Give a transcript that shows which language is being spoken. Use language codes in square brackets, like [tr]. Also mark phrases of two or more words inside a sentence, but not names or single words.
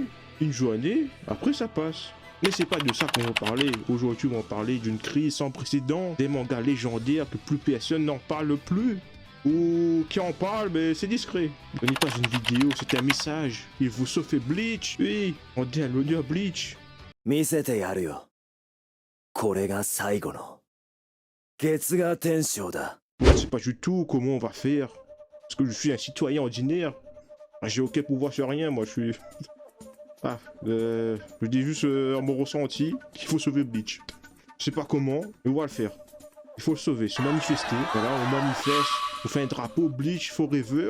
[fr] Une journée, après ça passe. Mais c'est pas de ça qu'on va parler. Aujourd'hui, on va parler d'une crise sans précédent, des mangas légendaires que plus personne n'en parle plus. Ou qui en parle, mais c'est discret. Ce n'est pas une vidéo, c'est un message. Il vous sauve Bleach. Oui, on dit à l'honneur Bleach. [ja] 見せてやるよ。これが最後の月賀天章だ。 [fr] Moi, je sais pas du tout comment on va faire. Parce que je suis un citoyen ordinaire. J'ai aucun pouvoir sur rien, moi je suis... je dis juste mon ressenti qu'il faut sauver Bleach. Je sais pas comment, mais on va le faire. Il faut le sauver, se manifester. Voilà, on manifeste, on fait un drapeau Bleach Forever.